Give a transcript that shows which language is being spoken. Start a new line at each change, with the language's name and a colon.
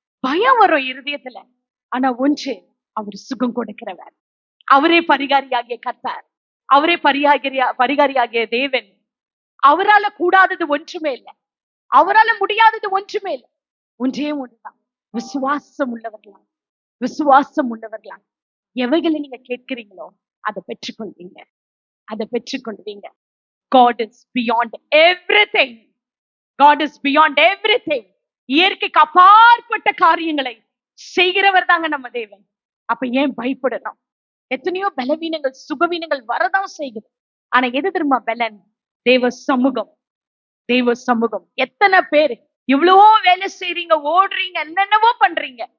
Tamil: பயம் வரும் இருதயத்துல, ஆனா ஒன்று, அவர் சுகம் கொடுக்கிறவர், அவரே பரிகாரியாகிய கர்த்தர், அவரே பரிகாரியாகிய தேவன். அவரால கூடாதது ஒன்றுமே இல்லை, அவரால முடியாதது ஒன்றுமே இல்லை. ஒன்றே ஒன்றுதான், விசுவாசம் உள்ளவர்களா, விசுவாசம் உள்ளவர்களா எவைகளை நீங்க கேட்கிறீங்களோ அதை பெற்றுக்கொள்வீங்க. அதை பெற்றுக்கொள்வீங்க.
English: God is beyond everything. God is beyond everything.
Tamil: இயற்கைக்கு அப்பாற்பட்ட காரியங்களை செய்கிறவர் தாங்க நம்ம தேவன். அப்ப ஏன் பயப்படணும்? எத்தனையோ பலவீனங்கள் சுகவீனங்கள் வரதான் செய்யுது. ஆனா எது தெரியுமா பலன்? தேவ சமூகம். தேவ சமூகம். எத்தனை பேர் இவ்வளவோ வேலை செய்றீங்க, ஓடுறீங்க, என்னென்னவோ பண்றீங்க.